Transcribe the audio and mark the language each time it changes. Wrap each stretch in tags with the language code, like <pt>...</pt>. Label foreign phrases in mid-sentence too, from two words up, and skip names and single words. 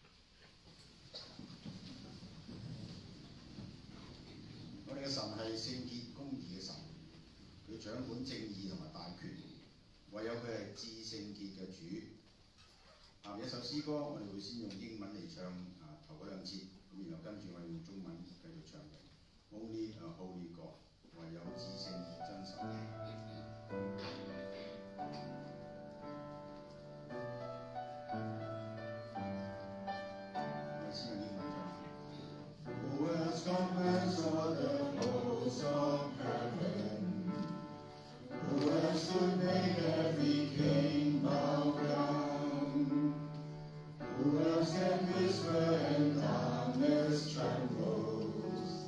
<yue>我哋嘅神係聖潔公義嘅神，佢掌管正義同埋大權，唯有佢係至聖潔嘅主。下面一首詩歌，我哋會先用英文嚟唱頭嗰兩節，咁然後跟住我哋用中文繼續唱。</yue> <en>Only a holy God，</en> <yue>唯有至聖真神。我先用英文唱。</yue> <en>Who has conquered all the hosts of heaven? Who has stood make every king bow down? Who has can whisper and darkness trembles?</en>